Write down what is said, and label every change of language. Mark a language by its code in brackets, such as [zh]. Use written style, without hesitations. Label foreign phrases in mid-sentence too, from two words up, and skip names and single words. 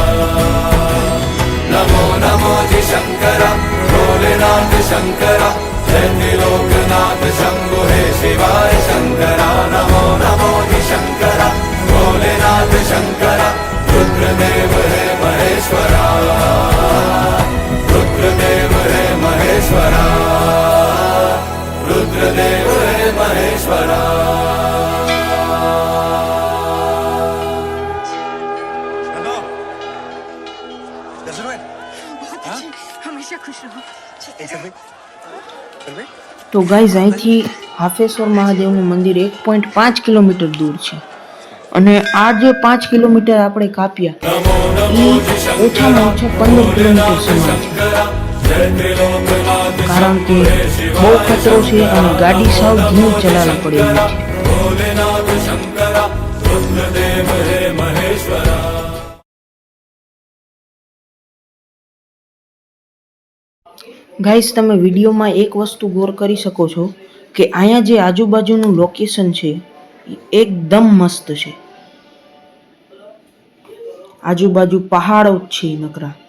[hi] नमो नमो जी शंकरा, भोलेनाथ शंकरा, जय त्रिलोकनाथ शंभु हे शिवाय शंकरा। नमो नमो जी शंकरा, भोलेनाथ शंकरा, रुद्रदेव हे महेश्वरा। रुद्रदेव हे महेश्वरा, रुद्रदेव हे महेश्वरा। हेलो, दर्शन हुए? हमेशा खुश रहो। चल भाई, चल भाई। [gu] તો ગાઈઝ અહીંથી હાફેશ્વર મહાદેવનું મંદિર 1.5 કિલોમીટર દૂર છે અને આ જે 5 કિલોમીટર આપણે કાપ્યા એ ઓછામાં ઓછા 15 કિલોમીટર સમાન છે કારણ કે બહુ ખતરો છે અને ગાડી સાવ ધીમી ચલાવવી પડે એવી છે. [hi] भोलेनाथ शंकरा, रुद्रदेव हे महेश्वरा। [gu] ગાઈઝ તમે વિડીયોમાં એક વસ્તુ ગૌર કરી શકો છો કે અહીંયા જે આજુબાજુનું લોકેશન છે એ એકદમ મસ્ત છે. આજુબાજુ પહાડો જ છે નકરા.